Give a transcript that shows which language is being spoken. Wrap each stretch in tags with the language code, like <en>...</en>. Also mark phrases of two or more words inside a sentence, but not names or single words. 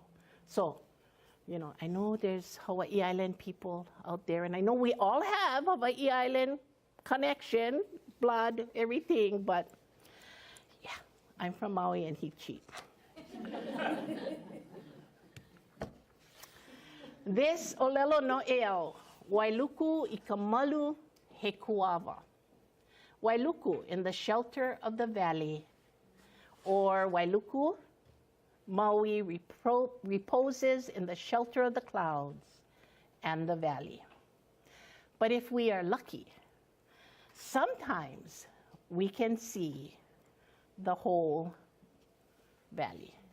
<en>So, you know, I know there's Hawaii Island people out there, and I know we all have Hawaii Island connection, blood, everything, but yeah, I'm from Maui and he cheat. This</en> <haw>olelo no eo, Wailuku I ka malu he kuava.</haw> <en>Wailuku, in the shelter of the valley, or Wailuku, Maui reposes in the shelter of the clouds and the valley. But if we are lucky, sometimes we can see the whole valley.</en>